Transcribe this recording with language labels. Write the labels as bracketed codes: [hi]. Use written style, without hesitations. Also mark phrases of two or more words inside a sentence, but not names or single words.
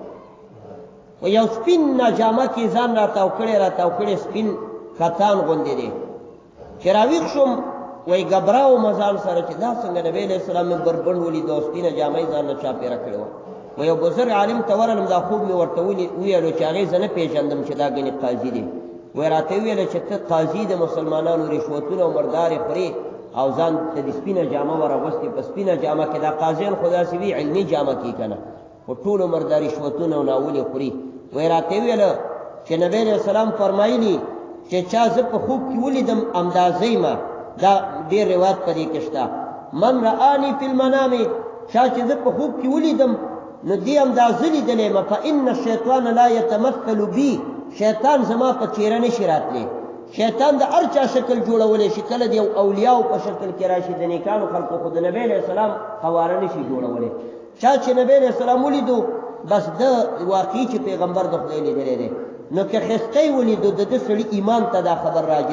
[ps] و یو سپین جامه کې ځان راتاو کړی سپین کتان غوندې دی چې راویښ شوم وای ګبراو مزال سره چې دا څنګه نبی [ar] علیہ السلام [ps] مې بربند ولیدو سپینه جامه یې ځان نه چاپېره کړې وه و یو بزرګ عالم ته ورغلم دا خوب مې ورته وویلو چې هغې زه نه پېژندم چې دا ګنې قاضي دی وایي راته وویله چې ته قاضي د مسلمانانو رشوتونه او مردارې خورې او ځان ته د سپینه جامه ورغوستې په سپینه جامه کې دا قاضیان خو داسې وي علمي جامه کې که نه خو ټولو مردا رشوتونه او ناولې خوري وایي راته وویله چې نبی [ar] علیه السلام [ps] فرمایلي چې چا زه په خوب کې ولیدم اندازې ما دا ډېر روایت په دې کې شته [ar] من رآني فی المنام [ps] چا چې زه په خوب کې ولیدم نو دی اندازه لیدلی ما [ar] فإن الشیطان لا یتمثل بی [ps] شیطان زما په څېره نشي راتلی شیطان د هر چا شکل جوړولی شي کله د یو اولیاو په شکل کې راشي د نیکانو خلقو خو د نبی [ar] علیه السلام [ps] خواره نشي جوړولی چا چې نبی [ar] علیه السلام [ps] ولیدو بس د واقعي چې پیغمبر د خدای لیدلی دی نو که ښایستی ولیدو د ده سړي ایمان ته دا خبر راځي